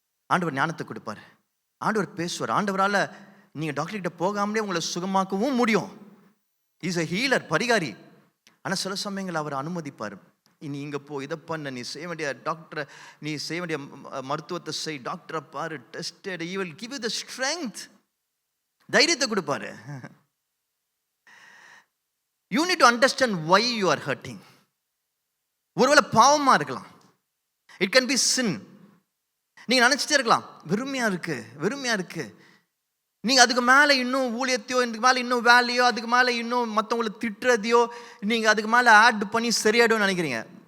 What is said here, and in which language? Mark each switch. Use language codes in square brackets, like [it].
[ta] ஆண்டவர் ஞானத்தை கொடுப்பார், ஆண்டவர் பேசுவார். ஆண்டவரால் நீங்கள் டாக்டர்கிட்ட போகாமலே உங்களை சுகமாக்கவும் முடியும். [en] is a healer, [ta] பரிகாரி. ஆனால் சில சமயங்கள் அவர் அனுமதிப்பார். நீ இங்கே போ, இதை பண்ண, நீ செய்ய வேண்டிய டாக்டரை, நீ செய்ய வேண்டிய மருத்துவத்தை செய், டாக்டரை பாரு, tested, [en] he will give you the strength. [ta] தைரியத்தை கொடுப்பாரு. [en] You need to understand why you are hurting. [ta] ஒருவேளை பாவமா இருக்கலாம், [en] it can be sin. [ta] நீங்க நினைச்சிட்டே இருக்கலாம், வெறுமையா இருக்கு. நீங்க அதுக்கு மேல இன்னும் ஊழியத்தையோ, இதுக்கு மேல இன்னும் வேலையோ, அதுக்கு மேல இன்னும் மற்றவங்களை திட்டுறதையோ நீங்க அதுக்கு மேல ஆட் பண்ணி சரியாயிடும்னு நினைக்கிறீங்க.